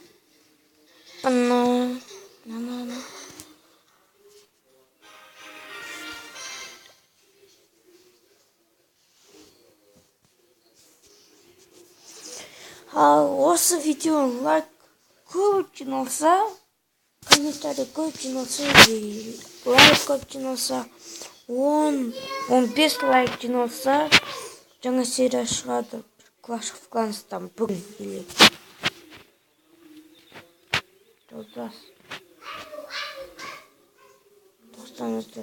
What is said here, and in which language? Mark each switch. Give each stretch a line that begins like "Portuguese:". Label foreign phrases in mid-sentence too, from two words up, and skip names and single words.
Kazakh: Осы видео лайк көп жиналса, комментарий көп жиналса, лайк көп жиналса, 10-15 лайк жиналса, жаңа серия шығады. Clash of Clans'тан бүгін или достаңыздар.